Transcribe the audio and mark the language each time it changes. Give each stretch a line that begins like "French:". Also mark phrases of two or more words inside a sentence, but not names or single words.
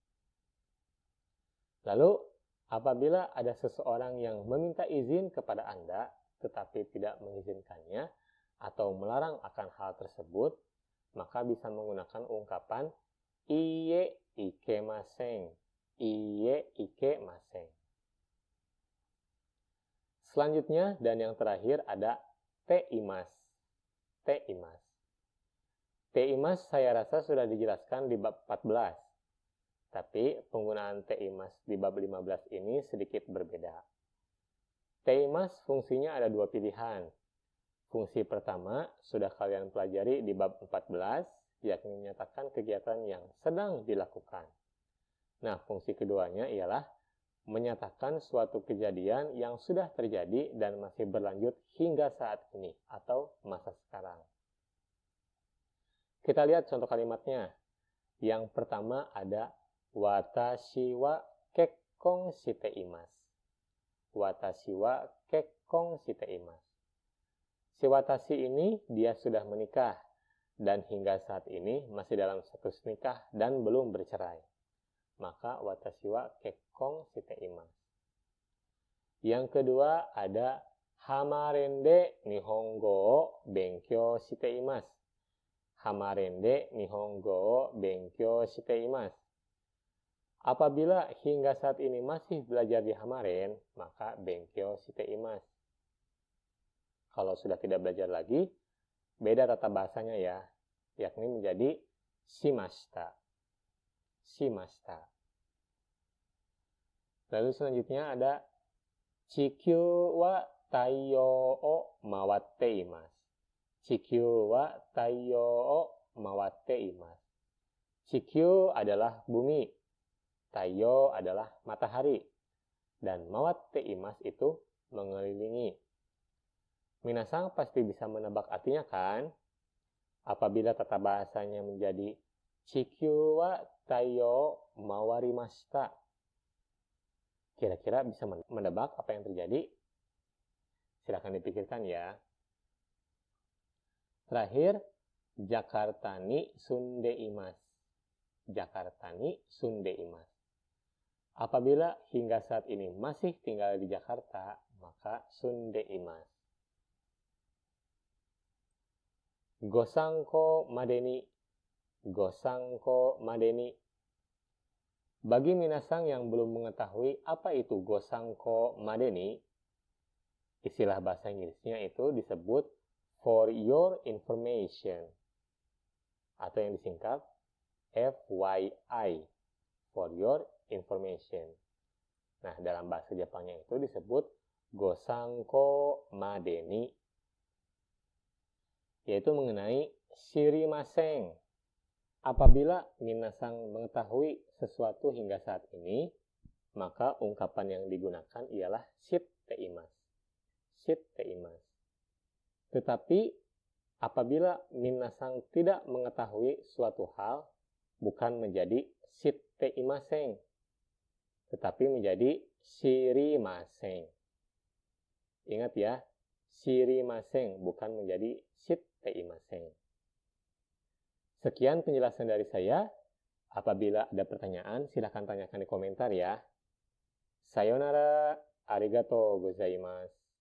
Indonesian: Lalu apabila ada seseorang yang meminta izin kepada Anda tetapi tidak mengizinkannya atau melarang akan hal tersebut, maka bisa menggunakan ungkapan
Japanese: いいえ、いけません. いいえ、いけません.
Indonesian: Selanjutnya dan yang terakhir ada
Japanese: ています. ています。ています
Indonesian: saya rasa sudah dijelaskan di bab 14. Tapi penggunaan
Japanese: ています
Indonesian: di bab 15 ini sedikit berbeda.
Japanese: ています
Indonesian: fungsinya ada dua pilihan. Fungsi pertama sudah kalian pelajari di bab 14, yakni menyatakan kegiatan yang sedang dilakukan. Nah, fungsi keduanya ialah menyatakan suatu kejadian yang sudah terjadi dan masih berlanjut hingga saat ini atau masa sekarang. Kita lihat contoh kalimatnya. Yang pertama ada
Japanese: 私は結婚しています. 私は結婚しています.
Indonesian: Si watashi ini dia sudah menikah dan hingga saat ini masih dalam status nikah dan belum bercerai.
Japanese: Maka 私は結婚しています.
Indonesian: Yang kedua ada
Japanese: ハマレンで日本語を勉強しています. ハマレンで日本語を勉強しています.
Indonesian: Apabila hingga saat ini masih belajar di Hamaren, maka
Japanese: 勉強しています.
Indonesian: Kalau sudah tidak belajar lagi, beda tata bahasanya ya, yakni menjadi shimashita.
Japanese: しました.
Indonesian: Lalu selanjutnya ada
Japanese: 地球は太陽を回っています. 地球は太陽を回っています.
Indonesian: Chikyū adalah bumi, Taiyo adalah matahari, dan
Japanese: 回っています
Indonesian: itu mengelilingi. Minasang pasti bisa menebak artinya kan? Apabila tata bahasanya menjadi
Japanese: 地球は太陽回りました.
Indonesian: Kira-kira bisa menebak apa yang terjadi? Silahkan dipikirkan ya.
Japanese: Terakhir, ジャカルタに住んでいます. ジャカルタに住んでいます.
Indonesian: Apabila hingga saat ini masih tinggal di Jakarta, maka
Japanese: 住んでいます. ご参考までに. ご参考までに.
Indonesian: Bagi minasang yang belum mengetahui apa itu
Japanese: ご参考までに,
Indonesian: istilah bahasa Inggrisnya itu disebut
English: for your information,
Indonesian: atau yang disingkat FYI,
English: for your information.
Indonesian: Nah, dalam bahasa Jepangnya itu disebut
Japanese: ご参考までに,
Indonesian: yaitu mengenai shirimasen. Apabila minasang mengetahui sesuatu hingga saat ini, maka ungkapan yang digunakan ialah
Japanese: 知っています. 知っています.
Indonesian: Tetapi apabila minasang tidak mengetahui suatu hal, bukan menjadi
Japanese: 知っていません,
Indonesian: tetapi menjadi shirimasen. Ingat ya, shirimasen bukan menjadi
Japanese: 知っていません.
Indonesian: Sekian penjelasan dari saya. Apabila ada pertanyaan, silahkan tanyakan di komentar ya.
Japanese: さようなら、ありがとうございます.